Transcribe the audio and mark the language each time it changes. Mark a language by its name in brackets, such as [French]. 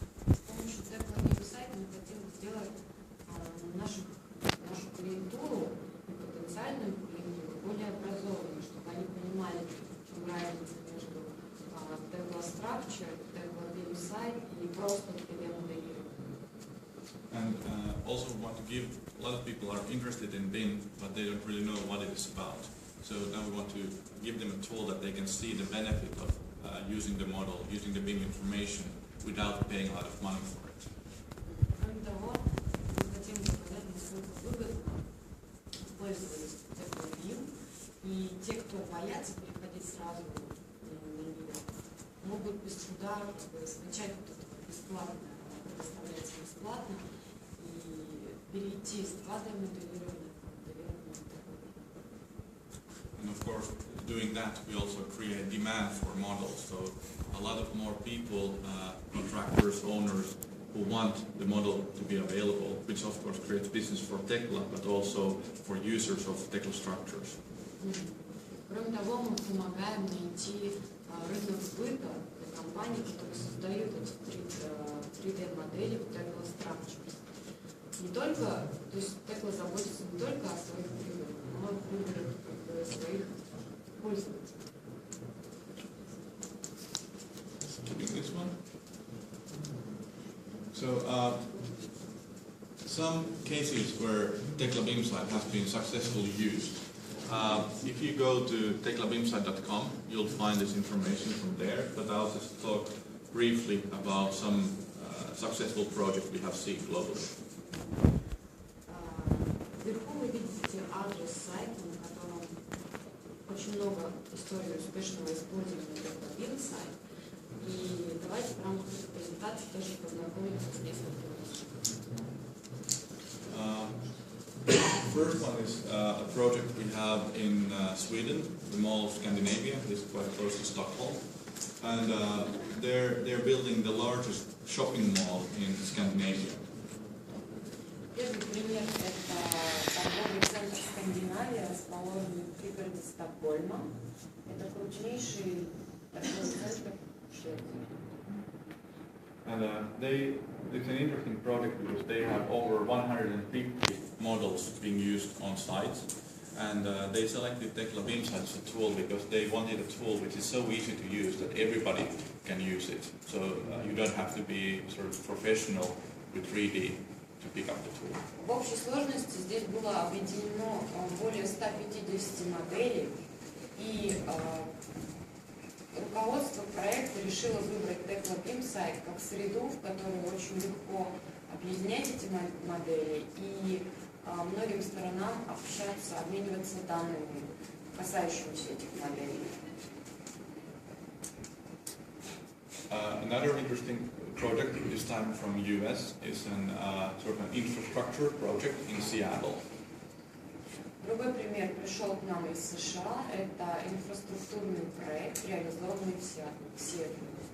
[Russian] С помощью tekla BIM-сайта мы хотим сделать нашу клиентуру, потенциальную клиентуру, более образованной, чтобы они понимали, в чем разница между tekla structure, tekla BIM-сайт и просто 3D-моделирование. [English] And also we want to give, a lot of people are interested in BIM, but they don't really know what it is about. So now we want to give them a tool that they can see the benefit of using the model, using the BIM information without paying a lot of money for it. [Russian] Кроме того, мы хотим показать, насколько выгодно использовать tekla BIM, и те, кто боятся переходить сразу на нее, могут без труда скачать вот это бесплатно, предоставляется бесплатно, и перейти с 2D-моделирования к моделированию tekla BIM. [English] And of course, doing that, we also create demand for models. So a lot of more people, contractors, owners, who want the model to be available, which of course creates business for tekla, but also for users of tekla structures. [Russian] Кроме того, мы помогаем найти рынок сбыта для компаний, которые создают эти 3D-модели в tekla structures. Не только, то есть tekla заботится не только о своих прибылях, но и о прибылях своих пользователей. [English] Keeping this one. So some cases where tekla BIM-site has been successfully used. If you go to teklabimsite.com, you'll find this information from there, but I'll just talk briefly about some successful projects we have seen globally. [Russian] Вверху вы видите адрес сайта, на котором очень много историй успешного использования tekla BIM-сайт. И давайте в рамках этой презентации тоже познакомимся с несколькими случаями. [English] First one is a project we have in Sweden, the Mall of Scandinavia. It's quite close to Stockholm, and they're building the largest shopping mall in Scandinavia. [Russian] Первый пример – это торговый центр Скандинавия, расположенный в пригороде Стокгольма. Это крупнейший торговый центр в Швеции. [English] And it's an interesting project because they have over 150 models being used on site. And they selected tekla BIMsite as a tool because they wanted a tool which is so easy to use that everybody can use it. So you don't have to be sort of professional with 3D to pick up the tool. [Russian] В общей сложности здесь было объединено более 150 моделей, и руководство проекта решило выбрать tekla BIMsite как среду, в которой очень легко объединять эти модели и многим сторонам общаться, обмениваться данными, касающимися этих моделей. [English] Another interesting project, this time from US, is an sort of an infrastructure project in Seattle. [Russian] Другой пример пришел к нам из США. Это инфраструктурный проект, реализованный в Сиэтле.